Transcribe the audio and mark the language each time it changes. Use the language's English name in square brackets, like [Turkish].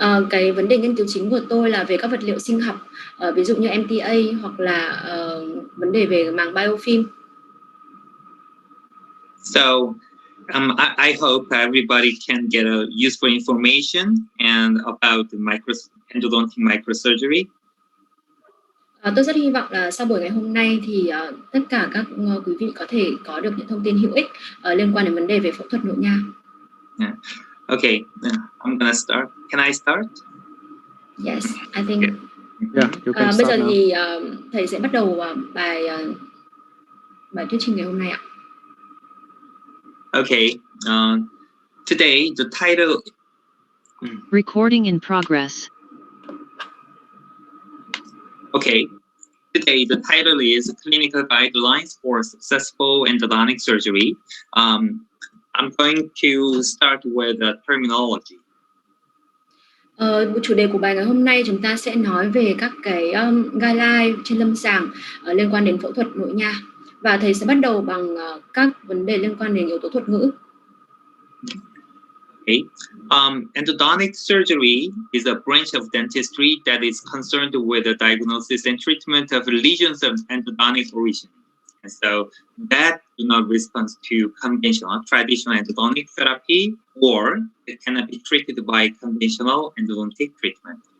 [Vietnamese] Cái vấn đề nghiên cứu chính của tôi là về các vật liệu sinh học, ví dụ như MTA hoặc là vấn đề về màng biofilm. [English] So I hope everybody can get a useful information and about the endodontic microsurgery. [Vietnamese] Tôi rất hy vọng là sau buổi ngày hôm nay thì tất cả các quý vị có thể có được những thông tin hữu ích liên quan đến vấn đề về phẫu thuật nội nha. [English] Yeah. Okay, I'm gonna start. Can I start? Yes, I think. Yeah, you can [Vietnamese] Bây [English] start [Vietnamese] giờ [English] now. [Vietnamese] thì thầy sẽ bắt đầu bài thuyết trình ngày hôm nay ạ. [English] Okay. Today the title. Recording in progress. Okay. Today the title is Clinical Guidelines for Successful Endodontic Surgery. I'm going to start with the terminology. [Vietnamese] Chủ đề của bài ngày hôm nay chúng ta sẽ nói về các cái guideline trên lâm sàng liên quan đến phẫu thuật nội nha, và thầy sẽ bắt đầu bằng các vấn đề liên quan đến yếu tố thuật ngữ. [English] Okay. Endodontic surgery is a branch of dentistry that is concerned with the diagnosis and treatment of lesions of endodontic origin. And so that do not respond to conventional, traditional endodontic therapy, or it cannot be treated by conventional endodontic treatment.